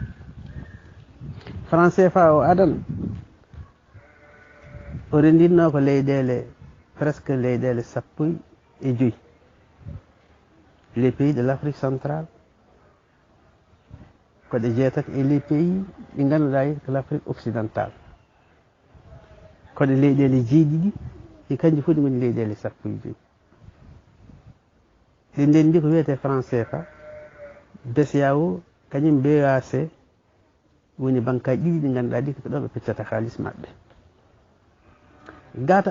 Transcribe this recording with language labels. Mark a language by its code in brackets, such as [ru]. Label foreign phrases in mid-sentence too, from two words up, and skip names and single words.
[ff] franc CFA o adana o rendinno ko leyɗele presque leyɗele 15 [fr] les pays de l'Afrique centrale [ff] koɗe jeetati [fr] et les pays [ff] ɗi ganduɗa ko l'Afrique occidentale koɗe leyɗele jeeɗiɗi e kanji fof ɗi goni leyɗele 15 ɗi ndendi ko wiyete franc CFA BCEAO kañum BEAC woni banque aji ɗiɗi ɗi ganduɗa ɗi ko ɗo ɓe peccata haaliss maɓɓe gata